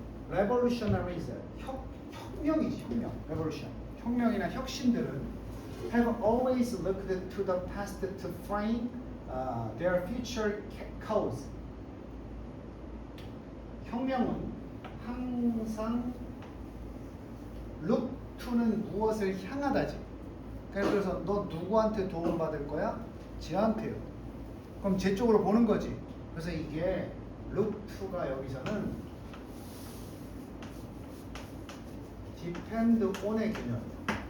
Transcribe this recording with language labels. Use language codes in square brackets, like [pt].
[ko] Revolutionaries, 혁명이지, 혁명. [en] Revolution. [ko] 혁명이나 혁신들은 [en] have always looked to the past to frame their future cause. [ko] 혁명은 항상 [en] look to [ko] 는 무엇을 향하다지. 그래서 너 누구한테 도움받을 거야? 쟤한테요. 그럼 쟤 쪽으로 보는 거지. 그래서 이게 [en] look to [ko] 가 여기서는 [en] depend on [ko] 의 개념이야.